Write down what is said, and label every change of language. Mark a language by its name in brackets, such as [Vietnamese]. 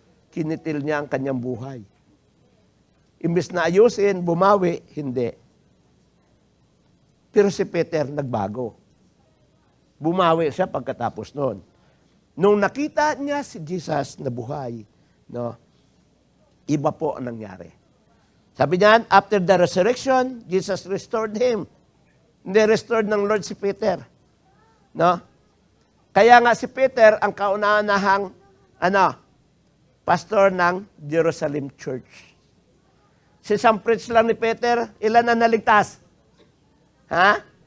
[Filipino] Kinitil niya ang kanyang buhay. Imbes na ayusin, bumawi, hindi. Pero si Peter nagbago. Bumawi siya pagkatapos noon. Nung nakita niya si Jesus na buhay, no, iba po ang nangyari. Sabi niyan, [English] after the resurrection, Jesus restored him. [Filipino] Hindi restored ng Lord si Peter. No? Kaya nga si Peter ang kauna-unahang pastor ng Jerusalem Church. Si isang preach lang ni Peter, ilan na naligtas? Ha?